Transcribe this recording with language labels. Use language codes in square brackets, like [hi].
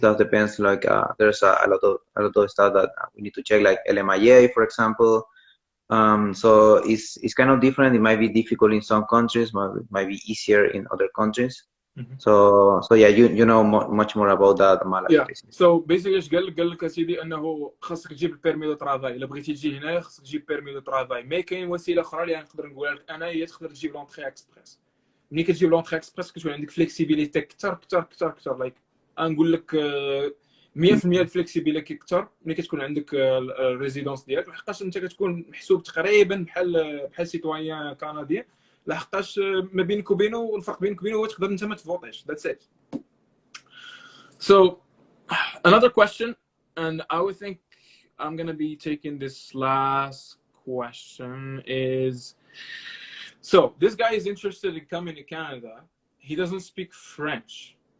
[en] That depends like there's a lot of stuff that we need to check, like LMIA, for example. So it's kind of different. It might be difficult in some countries, might be easier in other countries. So yeah, you know much more about that, Malak. Yeah. So basically [ar] اش قال لك اسيدي انه خاصك تجيب البيرمي دو ترافاي. الا بغيتي تجي هنايا خاصك تجيب بيرمي دو ترافاي. ما كاين وسيله اخرى اللي نقدر نقولها لك انا هي تقدر تجيب لونطري اكسبريس. ملي كتجيب لونطري اكسبريس كتكون عندك فليكسيبيليتي كثر لايك نقول لك 100% الفليكسيبيليتي كثر ملي كتكون عندك الريزيدونس ديالك، لحقاش انت كتكون محسوب تقريبا بحال سيتويان كنديان، لحقاش ما بينك وبينه الفرق بينك وبينه هو تقدر انت ما تفوتيش. [en] That's it. So another question, and I would think I'm gonna be taking this last question is, so this guy is interested in coming to Canada. He doesn't speak French.